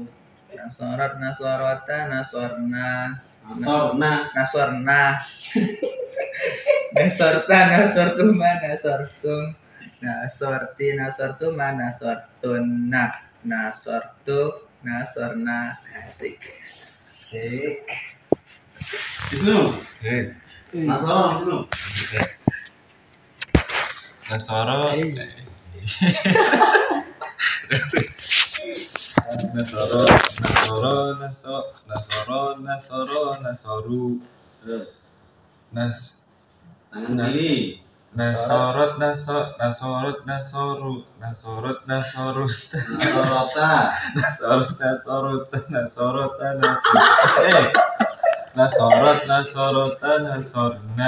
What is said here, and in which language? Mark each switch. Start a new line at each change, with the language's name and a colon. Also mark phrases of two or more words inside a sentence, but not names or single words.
Arabic: نصرت. نصرتا. نصرن. Nasorna. نصرن. نصرتَ. نصرتما. نصرتم. نصرتِ. نصرتما. نصرتنّ. نصرتُ. نصرنا. Asik.
Indonesian: Asik. Wisnu.
Arabic: Nasoro. Nasara, Wisnu. نصروا. نصروا. Nasoru.
Indonesian: Tangan kiri.
Arabic: Nasorot. Nasorota. Nasorna.